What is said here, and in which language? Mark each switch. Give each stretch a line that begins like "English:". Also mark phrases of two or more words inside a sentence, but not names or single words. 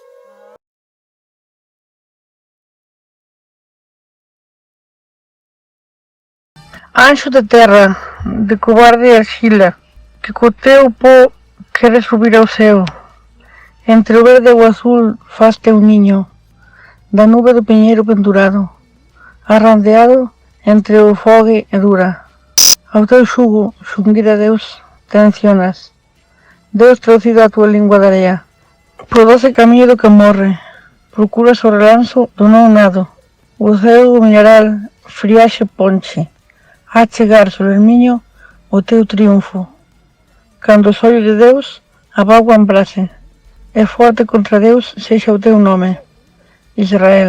Galician: Anxo de terra, de cobarde e argila, que co teu pó queres subir ao céu. Entre o verde e o azul faz teu niño, da nube do piñeiro pendurado, arrandeado entre o fogue e dura. Ao teu xugo, xunguir a Deus, tensionas. Deus traducido a tua lingua de area. Pro doce camiño do que morre, procuras o relanzo do non nado. O ceo mineral, friaxe ponche. A chegar solermiño o teu triunfo. Cando os ollos de Deus abaguan brase, e forte contra Deus sexa o teu nome, Israel.